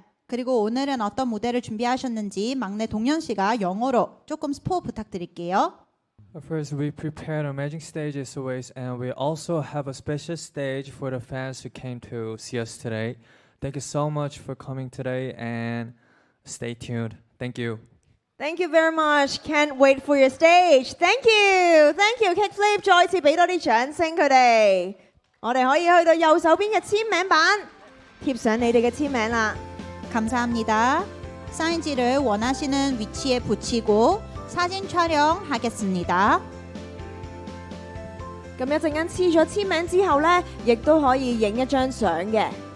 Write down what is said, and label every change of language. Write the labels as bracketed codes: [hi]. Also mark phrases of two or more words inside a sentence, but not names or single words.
[ko] 그리고 오늘은 어떤 무대를 준비하셨는지 막내 동현 씨가 영어로 조금 스포 부탁드릴게요. [en] First, we prepared amazing stages always, and we also have a special stage for the fans who came to see us today. Thank you so much for coming today, and stay tuned. Thank you. Thank you very much. Can't wait for your stage. Thank you, thank you, Kickflip。 [yue] 再次俾多啲掌聲佢哋。我哋可以去到右手邊嘅簽名板，貼上你哋嘅簽名啦。 [ko] 감사합니다. 사인지를 원하시는 위치에 붙이고 사진 촬영하겠습니다. [yue] 咁一陣間黐咗簽名之後呢，亦都可以影一張相嘅。